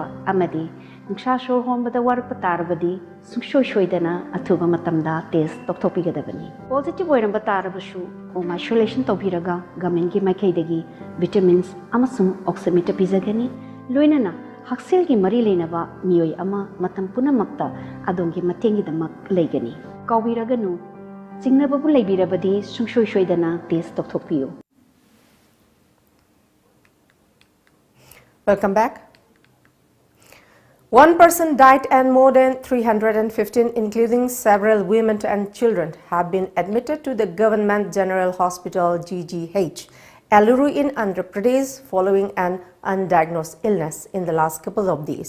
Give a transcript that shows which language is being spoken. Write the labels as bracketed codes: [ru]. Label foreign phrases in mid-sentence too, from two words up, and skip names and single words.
[mni] amadi nungsa shor hombada warakpa tarabadi sungshoidana athuba matamda test tokthokpigadabani positive oiramba tarabashu [en] home isolation [mni] tobhiraga government gi maikaidagi vitamins amasung oximeter pizagani loinana haksel gi mari leinaba miyoi ama matam punamakta adongi matengi damak leigani kawiraganu chingnababu leibirabadi sungshoidana test tokthokpiyu. [en] Welcome back. One person died and more than 315, including several women and children, have been admitted to the Government General Hospital GGH, Eluru in Andhra Pradesh following an undiagnosed illness in the last couple of days.